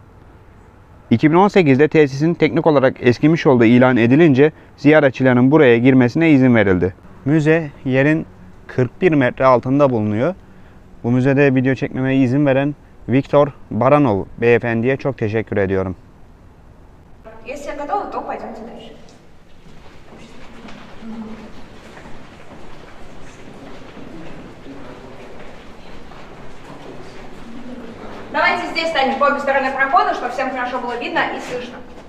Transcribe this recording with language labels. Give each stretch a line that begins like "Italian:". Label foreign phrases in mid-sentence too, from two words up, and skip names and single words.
Turkish: 2018'de tesisin teknik olarak eskimiş olduğu ilan edilince ziyaretçilerin buraya girmesine izin verildi. Müze yerin 41 metre altında bulunuyor. Bu müzede video çekmeme izin veren Viktor Baranov beyefendiye çok teşekkür ediyorum.
Russian: Если готовы, то пойдемте дальше. Давайте здесь станем по обе стороны прохода, чтобы всем хорошо было видно и слышно.